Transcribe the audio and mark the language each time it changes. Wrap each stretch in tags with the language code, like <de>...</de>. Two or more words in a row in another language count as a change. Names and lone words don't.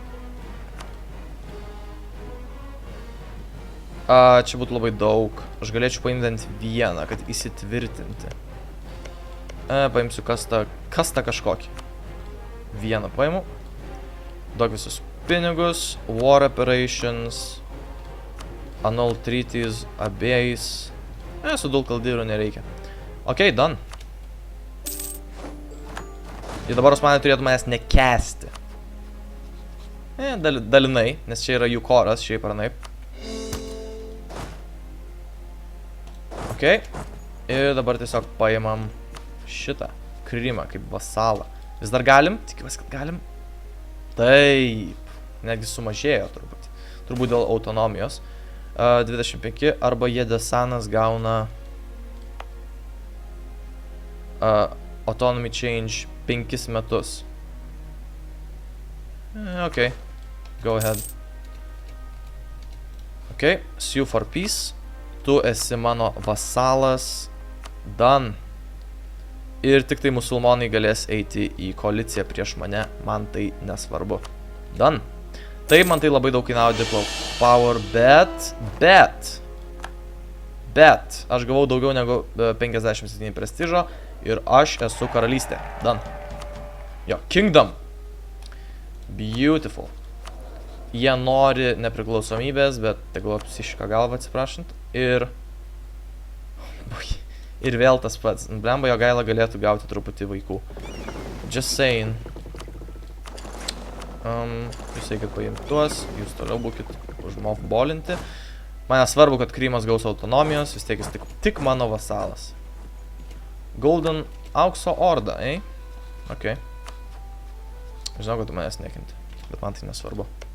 <lt>Čia būtų labai daug. Aš galėčiau paimti ant vieną, kad įsitvirtinti. Paimsiu kastą kažkokį. Vieną paimu. Duok visus pinigus.</lt> <en>War operations. Annul treaties.</en> <lt>Abiejais. Su dulkaldyru nereikia.</lt> <en>Ok, done.</en> <lt>Ir dabar Osmanai turėtų manęs nekęsti. Dalinai, nes čia yra jų koras, šiaip ar naip. Ok. Ir dabar tiesiog paimam šitą Krymą kaip vasalą. Vis dar galim? Tikiuosi, kad galim. Taip. Netgi sumažėjo turbūt. Turbūt dėl autonomijos. 25 arba Jedesanas gauna</lt> <en>autonomy change</en> <lt>5 metus.</lt> <en>Ok. Go ahead. Ok. Sue for peace.</en> <lt>Tu esi mano vasalas. Done. Ir tik tai musulmonai galės eiti į koaliciją prieš mane. Man tai nesvarbu. Done. Taip, man tai labai daug kainavo</lt> <en>diplo power,</en> <lt>bet aš gavau daugiau negu 57 prestižo ir aš esu karalystė. Done. Jo,</lt> <en>kingdom. Beautiful.</en> <lt>Jie nori nepriklausomybės, bet tegul apsišika galvą, atsiprašant. Ir vėl tas pats. Blemba, jo gaila galėtų gauti truputį vaikų.</lt> <en>Just saying.</en> <lt>Jūs eikit paimti tuos, jūs toliau būkit užmovbolinti. Man svarbu, kad Krymas gaus autonomijos, vis tiek jis tik mano vasalas. Golden aukso orda, Ok. Žinau, kad tu manęs nekinti, bet man tai nesvarbu.</lt>